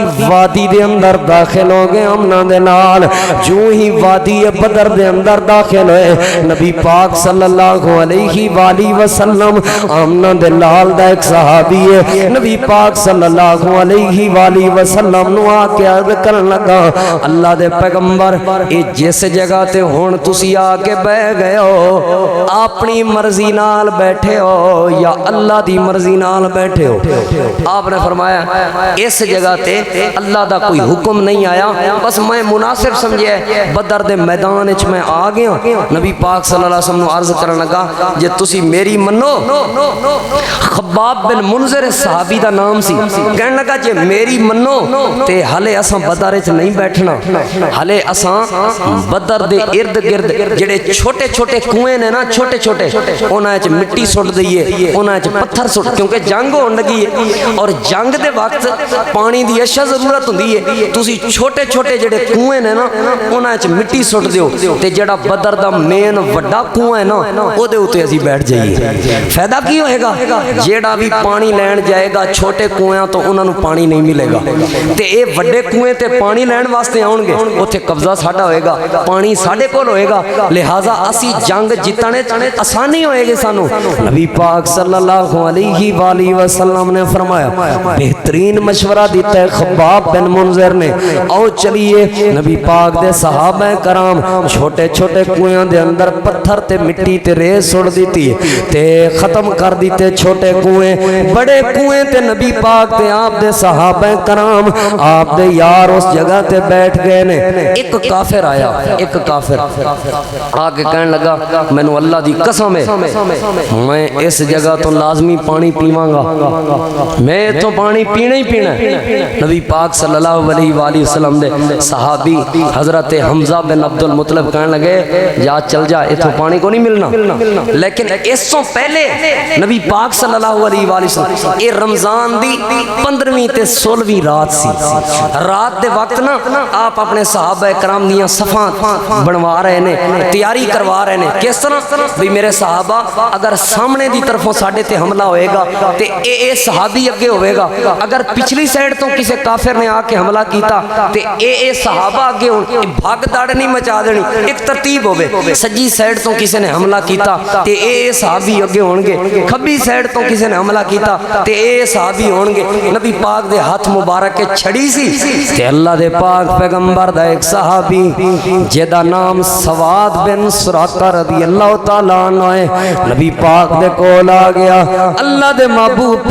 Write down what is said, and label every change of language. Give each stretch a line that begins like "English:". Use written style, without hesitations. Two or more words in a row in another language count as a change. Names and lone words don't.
Punjabi: وادی دے اندر داخل ہو گئے امن دے نال جو ہی وادی بدر دے اندر داخل ہوئے نبی پاک
Arabic: صلی اللہ علیہ وآلہ وسلم
Punjabi: امن دے لال دا ایک صحابی ہے نبی پاک
Arabic: صلی اللہ علیہ وآلہ وسلم
Punjabi: نو آ کے عرض کرن لگا اللہ دے پیغمبر اے جس جگہ تے ہن تسی آ کے بیٹھ گئے ہو اپنی مرضی نال بیٹھے ہو یا اللہ دی مرضی نال بیٹھے ہو آپ نے فرمایا اس جگہ تے اللہ دا کوئی حکم نہیں آیا بس میں مناسب سمجھے بدر دے میدان وچ میں آ گیا نبی پاک
Arabic: صلی اللہ علیہ وسلم
Punjabi: نو عرض کرن لگا جے تسی میری منو خباب بن منذر صحابی دا نام سی کہن لگا جے میری منو تے ہلے اساں بدر وچ نہیں بیٹھنا ہلے اساں بدر دے ارد گرد جڑے چھوٹے چھوٹے کنویں نے نا چھوٹے چھوٹے انہاں وچ مٹی سٹ دئیے انہاں وچ پتھر سٹ کیونکہ جنگ ہون لگی ہے اور جنگ دے وقت پانی دی اشد ضرورت ہوندی ہے تسی چھوٹے چھوٹے جڑے کنویں نے نا انہاں وچ مٹی سٹ دیو تے جڑا بدر دا مین وڈا کنواں ہے نا او دے اوتے اسی بیٹھ جائیے فائدہ کی ہوئے گا جیڑا بھی پانی لین جائے گا چھوٹے کنویں تو انہاں نو پانی نہیں ملے گا تے اے وڈے کنویں تے پانی لین واسطے آؤں گے اوتھے قبضہ ساڈا ہوئے گا پانی ساڈے کول ہوئے گا لہذا اسی جنگ جتنے آسانی ہوئے گی سانو نبی پاک
Arabic: صلی اللہ علیہ وآلہ وسلم
Punjabi: نے فرمایا بہترین مشورہ دیتا ہے خباب بن منذر نے او چلیے نبی پاک دے صحابہ کرام چھوٹے چھوٹے کنویں دے اندر پتھر تے مٹی تے ریز سڑ دیتی تے ختم کر دیتے چھوٹے کنویں بڑے کنویں تے نبی پاک تے آپ دے صحابہ کرام آپ دے یار اس جگہ تے بیٹھ گئے نے ایک کافر آیا ایک کافر آگے کہنے لگا میں نو اللہ دی قسم ہے میں اس جگہ تو لازمی پانی پیواں گا میں تو پانی پینا ہی پینا نبی پاک
Arabic: صلی اللہ علیہ وآلہ وسلم
Punjabi: دے صحابی حضرت حمزہ بن عبد المطلب کہنے لگے جا چل جا اتھو پانی کو نہیں ملنا
Urdu: لیکن اس سے پہلے
Punjabi: نبی پاک
Arabic: صلی اللہ علیہ وآلہ وسلم
Punjabi: اے رمضان دی 15ویں تے 16ویں رات سی رات دے وقت نا آپ اپنے صحابہ کرام دیاں صفاں بنوا رہے نے تیاری کروا رہے نے کس طرح بھی میرے صحابہ اگر سامنے دی طرفوں ساڑھے تے حملہ ہوئے گا تے اے صحابی اگے ہوئے گا اگر پچھلی سائڈ تو کسے کافر نے آ کے حملہ کیتا تے اے صحابہ اگے ہون بھاگ داڑ نہیں مچا دینی ایک ترتیب ہوئے سجی سائڈ تو کسے نے حملہ کیتا تے اے صحابی اگے ہونگے کھبی سائڈ تو کسے نے حملہ کیتا تے اے صحابی ہونگے نبی پاک دے ہاتھ مبارک کے چھڑی سی تے اللہ دے پاک پیغمبر دا ایک صحابی جیدہ نام سواد بن سراقہ
Arabic: رضی اللہ تعالیٰ عنہ
Punjabi: ہے نبی پاک دے کول آ گیا اللہ دے محبوب